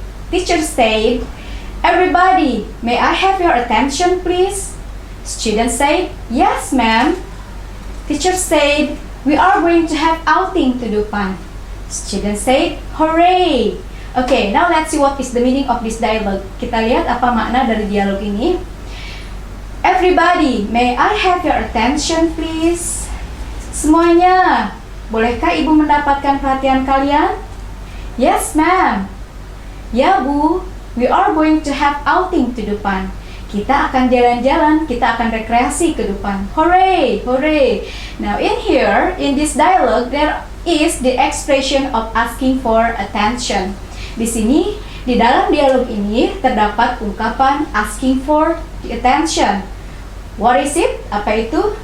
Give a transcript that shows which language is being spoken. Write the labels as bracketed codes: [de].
[en] Teacher said, "Everybody, may I have your attention, please?" Students said, "Yes, ma'am." Teacher said, "We are going to have outing to Dupan." Students said, "Hooray!" Okay, now let's see what is the meaning of this dialogue. [id] Kita lihat apa makna dari dialog ini. [en] Everybody, may I have your attention, please? [id] Semuanya, bolehkah Ibu mendapatkan perhatian kalian? [en] Yes, ma'am. [id] Ya, Bu. [en] We are going to have outing to Dupan. [id] Kita akan jalan-jalan, kita akan rekreasi ke Dupan. [en] Hooray! Hooray! Now, in here, in this dialogue, there is the expression of asking for attention. [id] Di sini, di dalam dialog ini terdapat ungkapan [en] asking for the attention. What is it? [id] Apa itu?